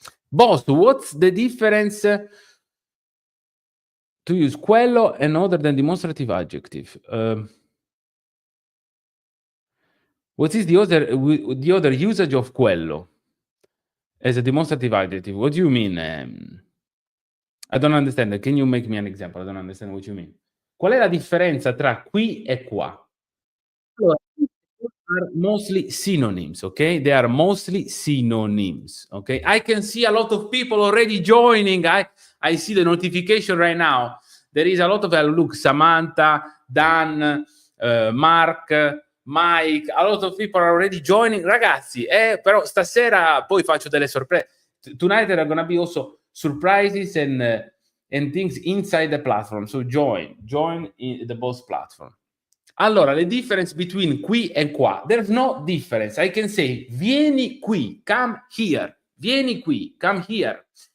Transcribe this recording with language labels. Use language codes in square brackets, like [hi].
[en] Boss, what's the difference to use quello and other than demonstrative adjective? What is the other usage of quello as a demonstrative adjective? What do you mean? I don't understand. Can you make me an example? I don't understand what you mean. [it] Qual è la differenza tra qui e qua? [en] Allora, are mostly synonyms, okay? They are mostly synonyms, okay? I can see a lot of people already joining. I see the notification right now. There is a lot of look, Samantha, Dan, Mark, Mike, a lot of people are already joining. [it] Ragazzi, però stasera poi faccio delle sorprese. [en] Tonight there are gonna be also surprises and things inside the platform. So join in the boss platform. Allora, the difference between qui and qua, there's no difference. I can say [it] vieni qui, [en] come here. [it] Vieni qui, [en] come here.